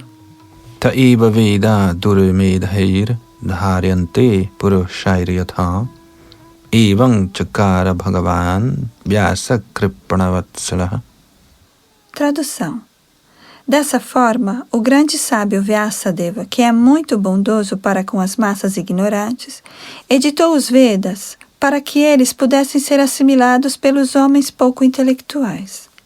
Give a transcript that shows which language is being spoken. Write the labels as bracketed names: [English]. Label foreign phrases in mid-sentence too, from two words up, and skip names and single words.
[Sanskrit] Taiva Veda Durmedhair Dharyante Purushairiyatha Evam Chakara Bhagavan Vyasa Kripanavatsalah. [Portuguese] Tradução. Dessa forma, o grande sábio Vyasadeva, que é muito bondoso para com as massas ignorantes, editou os Vedas para que eles pudessem ser assimilados pelos homens pouco intelectuais.